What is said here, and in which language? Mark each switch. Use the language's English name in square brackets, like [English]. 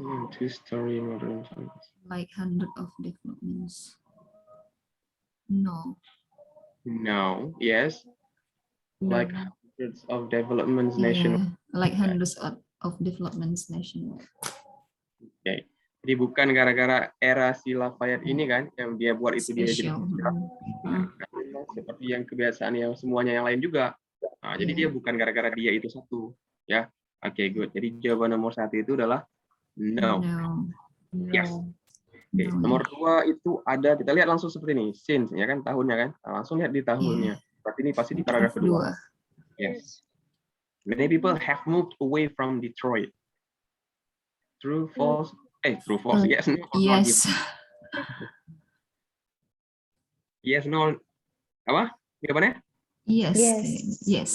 [English] Two-story modern campus. Like 100 of developments. No. No. Yes. Like hundreds of developments nationwide. Like hundreds of developments nationwide. Okay. [Indonesian] Jadi bukan gara-gara era si Lafayette ini kan yang dia buat itu dia jadi [English] Special. [Indonesian] Nah, seperti yang kebiasaan yang semuanya yang lain juga. Nah, jadi dia bukan gara-gara dia itu satu, ya. Oke, good. Jadi jawaban nomor 1 itu adalah no. Yes. Oke, nomor 2 itu ada, kita lihat langsung seperti ini, since, ya kan, tahunnya kan. Nah, langsung lihat di tahunnya. Berarti ini pasti di paragraf kedua. Yes. [English] Many people have moved away from Detroit. True, false? True, false. Yes, no. Yes. [Indonesian] Yes, no. Apa? Jawabannya? [English] Yes. Yes.